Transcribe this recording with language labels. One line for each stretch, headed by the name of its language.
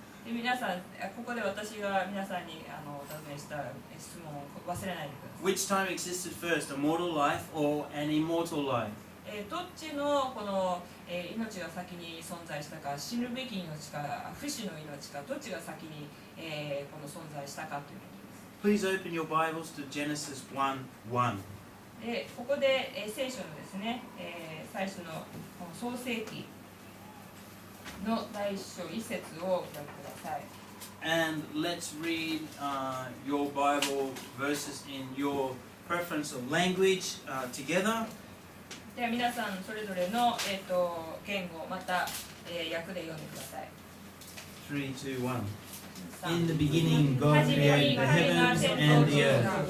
Japanese: で皆さん、ここで私が皆さんにお尋ねした質問を忘れないでください。
English: Which time existed first, a mortal life or an immortal life?
Japanese: どっちのこの、命が先に存在したか、死ぬべき命か不死の命か、どっちが先に、この存在したかということです。
English: Please open your Bibles to Genesis 1:1.
Japanese: でここで、聖書のですね、最初のこの創世記の第一章一節をお開きください。
English: And let's read your Bible verses in your preference of language together.
Japanese: では皆さんそれぞれの、言語また、訳で読んでください。
English: 3, 2, 1. 3 In the beginning, God created the heavens and the earth.